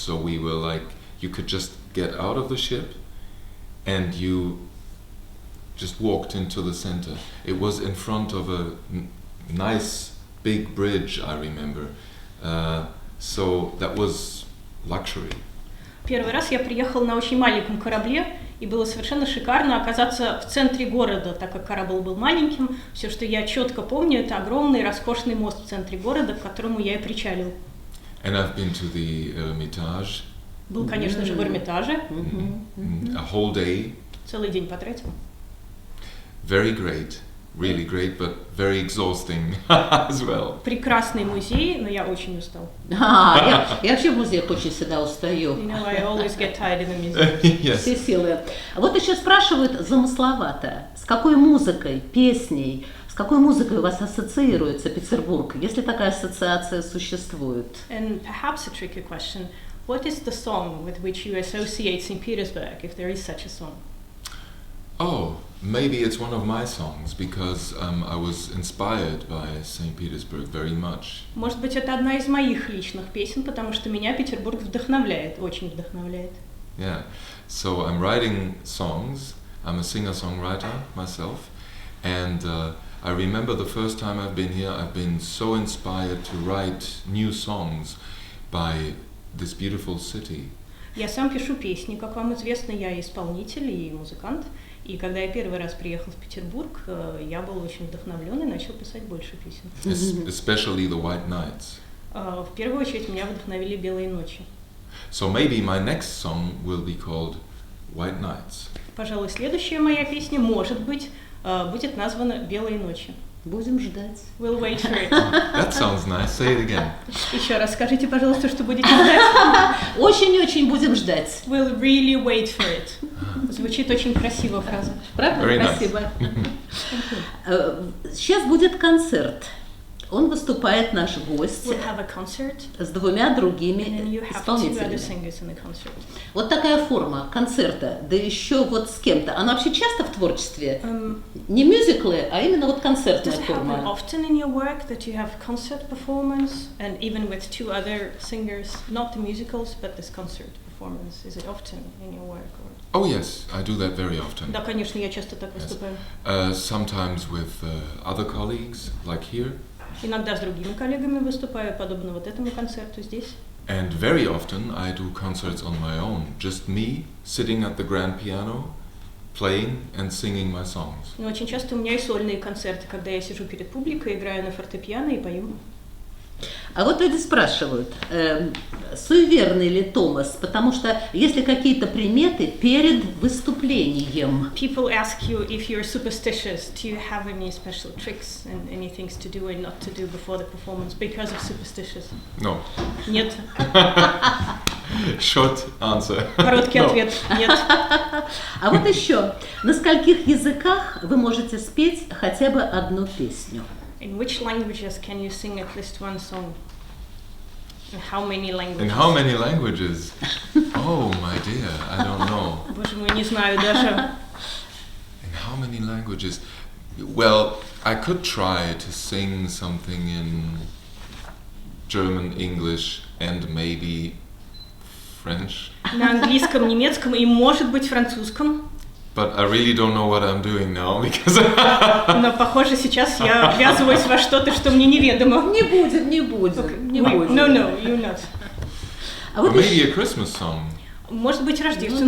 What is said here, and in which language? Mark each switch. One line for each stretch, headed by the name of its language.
English: So we were like, you could just get out of the ship and you just walked into the center. It was in front of a nice big bridge, I remember. So that was luxury.
Russian: Первый раз я приехал на очень маленьком корабле, и было совершенно шикарно оказаться в центре города, так как корабль был маленьким. Все, что я четко помню, это огромный роскошный мост в центре города, к которому я и причалил.
English: And I've been to the Hermitage.
Russian: Был, конечно же, в Эрмитаже.
English: A whole day.
Russian: Целый день потратил.
English: Very great, really great, but very exhausting as well.
Russian: Прекрасный музей, но я очень устал. Я вообще в музеях очень всегда устаю.
English: You know, I always get tired in the museum. Yes.
Russian: Все силы. Вот еще спрашивают замысловато, с какой музыкой, песней, с какой музыкой у вас ассоциируется Петербург, если такая ассоциация существует?
English: And perhaps a tricky question, what is the song with which you associate St. Petersburg, if there is such a song? Oh, maybe it's one of my songs because I was inspired by St. Petersburg very much.
Russian: Может быть, это одна из моих личных песен, потому что меня Петербург вдохновляет, очень вдохновляет.
English: Yeah, so I'm writing songs. I'm a singer-songwriter myself, and I remember the first time I've been here, I've been so inspired to write new songs by this beautiful city.
Russian: Я сам пишу песни, как вам известно, я исполнитель и музыкант. И когда я первый раз приехал в Петербург, я был очень вдохновлен и начал писать больше песен.
English: Especially the White Nights.
Russian: В первую очередь меня вдохновили «Белые ночи».
English: So maybe my next song will be called White Nights.
Russian: Пожалуй, следующая моя песня, может быть, будет названа «Белые ночи». Будем ждать.
English: We'll wait for it. That sounds nice. Say it again.
Russian: Еще раз скажите, пожалуйста, что будете ждать. Очень-очень будем ждать.
English: We'll really wait for it.
Russian: Звучит очень красиво фраза. Правда?
English: Very nice.
Russian: Спасибо. Сейчас будет концерт. Он выступает, наш гость,
English: We'll have a concert,
Russian: с двумя другими
English: and then you have two other singers in the concert.
Russian: Вот такая форма концерта, да еще вот с кем-то. Она вообще часто в творчестве? Не мюзиклы, а именно вот концертная
English: Does it happen
Russian: форма.
English: often in your work that you have concert performance, and even with two other singers, not the musicals, but this concert performance? Is it often in your work? Or? Oh yes, I do that very often.
Russian: Да, конечно, я часто так выступаю.
English: Sometimes with other colleagues, like here.
Russian: Иногда с другими коллегами выступаю, подобно вот этому концерту здесь.
English: And very often I do concerts on my own, just me sitting at the grand piano, playing and singing my songs.
Russian: Но очень часто у меня и сольные концерты, когда я сижу перед публикой, играю на фортепиано и пою. А вот люди спрашивают, суеверный ли Томас, потому что есть ли какие-то приметы перед выступлением?
English: People ask you if you're superstitious. Do you have any special tricks and any things to do and not to do before the performance because of superstitious? No.
Russian: Нет.
English: Short answer.
Russian: Короткий ответ. Нет. А вот еще, на скольких языках вы можете спеть хотя бы одну песню?
English: In which languages can you sing at least one song? How many languages? In how many languages? Oh my dear, I don't know.
Russian: Боже мой, не знаю даже.
English: In how many languages? Well, I could try to sing something in German, English, and maybe French.
Russian: На английском, немецком и, может быть, французском.
English: But I really don't know what I'm doing now because
Russian: Но, похоже, сейчас я ввязываюсь во что-то, что мне неведомо. Не будем. Не будем.
English: No, you're not.
Russian: А
English: or
Russian: вот
English: maybe
Russian: еще-
English: a Christmas song.
Russian: Может быть, рождественскую